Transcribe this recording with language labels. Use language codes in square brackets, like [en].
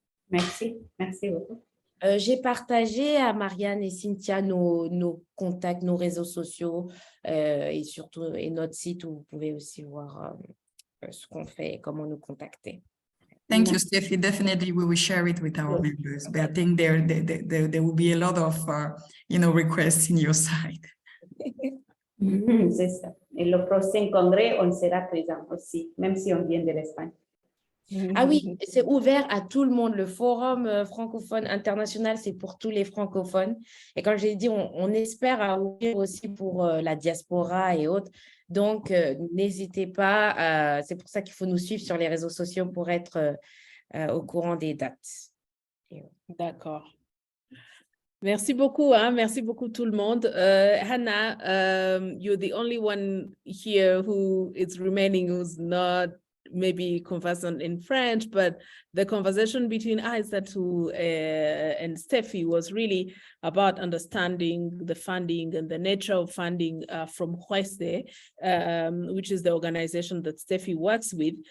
[fr] Merci beaucoup. J'ai partagé à Marianne et Cynthia nos contacts, nos réseaux sociaux et surtout notre site où vous pouvez aussi voir ce qu'on fait et comment nous contacter. [en] Thank you, Steffi. Definitely, we will share it with our members. But I think there will be a lot of, requests in your side. [fr] C'est ça. Et le prochain congrès, on sera présent aussi, même si on vient de l'Espagne. Ah oui, c'est ouvert à tout le monde. Le forum francophone international, c'est pour tous les francophones. Et quand j'ai dit, on espère ouvrir aussi pour la diaspora et autres. Donc, n'hésitez pas. C'est pour ça qu'il faut nous suivre sur les réseaux sociaux pour être au courant des dates. D'accord. Merci beaucoup, hein? Merci beaucoup tout le monde. [en] Hannah, you're the only one here who is remaining who's not maybe conversant in French, but the conversation between Aissatou and Steffi was really about understanding the funding and the nature of funding from Hueste, which is the organization that Steffi works with.